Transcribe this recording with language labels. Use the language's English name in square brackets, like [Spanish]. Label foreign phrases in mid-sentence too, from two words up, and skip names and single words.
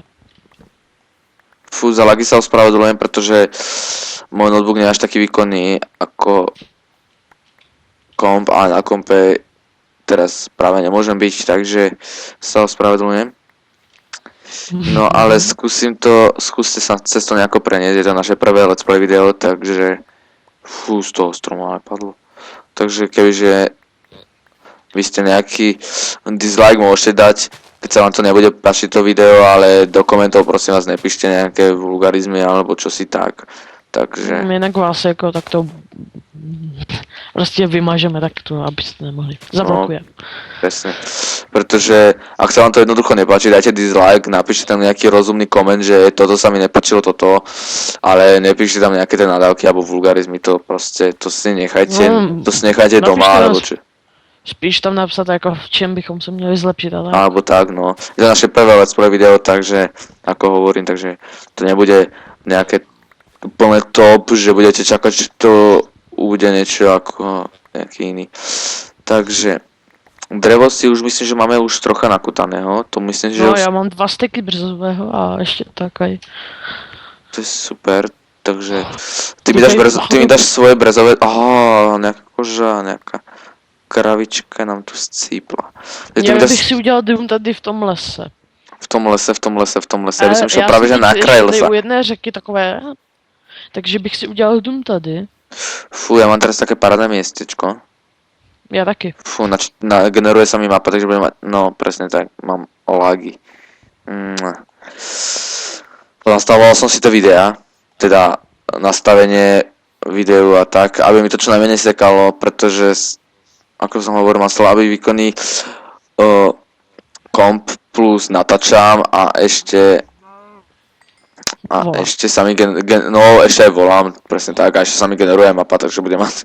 [Slovak] Fú, za lagy sa ospravedlňujem, pretože môj notebook nie je až taký výkonný ako komp a na kompe teraz práve nemôžem byť, takže sa ospravedlňujem. No ale skúste sa cez to nejako preniesť, je to naše prvé [English] let's play [Slovak] video, takže fú, z toho stromu ale padlo. Takže kebyže vy ste nejaký dislike môžete dať, keď sa vám to nebude páčiť to video, ale do komentov prosím vás nepíšte nejaké vulgarizmy alebo čosi tak. Takže... [Czech] Jinak vás jako tak to prostě vymažeme takto, abyste nemohli. Zablokujeme. [Slovak] No, presne. Pretože ak sa vám to jednoducho nepáči, dajte dislike, napíšte tam nejaký rozumný koment, že toto sa mi nepáčilo toto, ale nepíšte tam nejaké tie nadávky alebo vulgarizmy, to proste, to si nechajte doma, alebo čo. [Czech] Spíš tam napsat jako v čem bychom se měli zlepšit, ale... [Slovak] Alebo tak, no. Je to naše prvé [English] let's play [Slovak] video, takže, ako hovorím, takže to nebude nejaké úplne top, že budete čakať, že to bude niečo ako nejaký iný. Takže drevo si už myslím, že máme už trocha nakutaného, to myslím, že... [Czech] No, já mám 2 steky brzového a ještě tak aj. [Slovak] To je super, takže ty mi dáš svoje brezové... Aha, nejaká koža, nejaká kravička nám tu scípla. [Czech] Já bych si udělal dům tady v tom lese. V tom lese. Já bych šel právě že na kraj lesa. U jedné řeky takové, takže bych si udělal dům tady. Fú, [Slovak] ja mám teraz také parádne miestečko. [Czech] Ja taky. [Slovak] Fú, generuje sa mi mapa, takže budem mať, no presne tak, mám lagy. Nastavoval som si to videa, teda nastavenie videu a tak, aby mi to čo najmenej sekalo, pretože, ako som hovoril, mám slabý výkonný komp plus natáčam a ešte sa mi ešte aj volám, presne tak, a ešte sa mi generuje mapa, takže budem mať...